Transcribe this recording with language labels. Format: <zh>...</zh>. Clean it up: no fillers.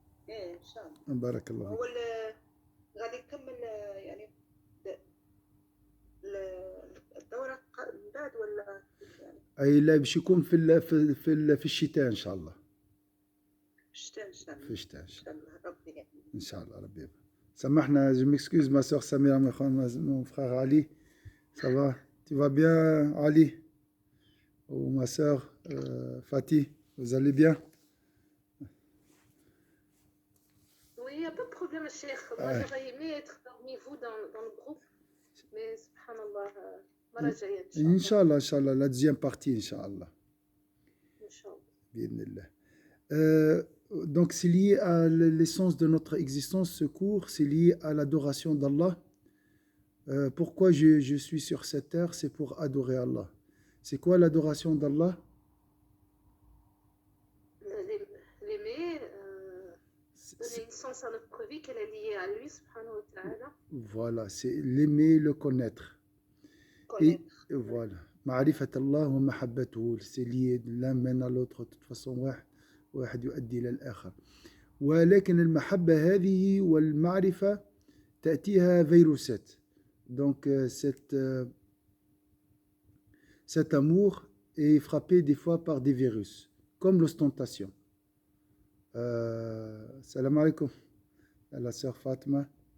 <ar>إن شاء الله. بارك الله. هو غادي نكمل يعني الدورة من بعد ولا يعني؟ أي لا باش يكون في الشتاء إن شاء الله. الشتاء إن شاء الله. في الشتاء إن شاء الله ربي يعني. إن شاء الله ربي يبارك.</ar> <fr>سامحنا، je m'excuse ma soeur Samira, mon frère Ali. Ça va? Tu vas bien Ali? Ou ma soeur Fatih, vous allez bien? Oui, il n'y a pas de problème, Cheikh. Moi, j'aurais aimé être parmi vous dans le groupe. Mais, subhanallah, Inch'Allah, Inch'Allah, la deuxième partie, Inch'Allah. Inch'Allah. Donc, c'est lié à l'essence de notre existence, ce cours, c'est lié à l'adoration d'Allah. Pourquoi je suis sur cette terre? C'est pour adorer Allah. C'est quoi l'adoration d'Allah? L'aimer, donner une sens à notre vie qu'elle est liée à lui, subhanahu wa ta'ala. Voilà, c'est l'aimer, le connaître. Et voilà.</fr> <ar>Ma'rifat Allah wa mahabbatuhu,</ar> <fr>c'est lié l'un mène à l'autre de toute façon.</fr> <ar>واحد يؤدي إلى الآخر. ولكن المحبة هذه والمعرفة تأتيها فيروسات.</ar> <fr>Donc cet amour est frappé des fois par des virus, comme l'ostentation. Salam alaikum, la sœur Fatma.</fr>